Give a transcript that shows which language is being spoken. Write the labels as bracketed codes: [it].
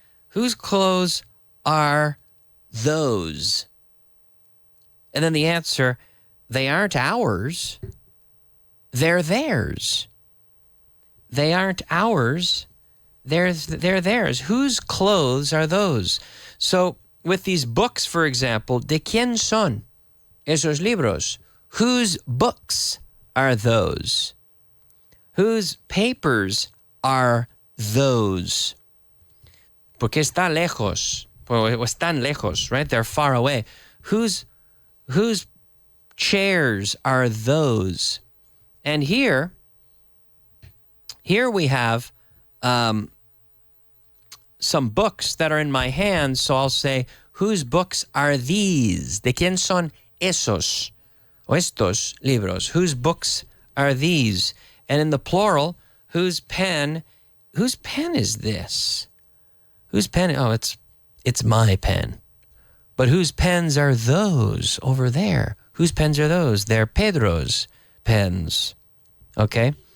[en] Whose clothes are those? And then the answer, they aren't ours. They're theirs. They aren't ours. They're theirs. Whose clothes are those? So with these books, for example, [es] ¿de quién son esos libros? [en] Whose books are those? Whose papers are those? [es] Porque está lejos. O están lejos, [en] right? They're far away. Whose chairs are those? And here we have some books that are in my hands, so I'll say, whose books are these? [es] ¿De quién son esos o estos libros? [en] Whose books are these? And in the plural, whose pen is this? Whose pen? Oh, it's my pen. But whose pens are those over there? Whose pens are those? They're Pedro's pens. Okay?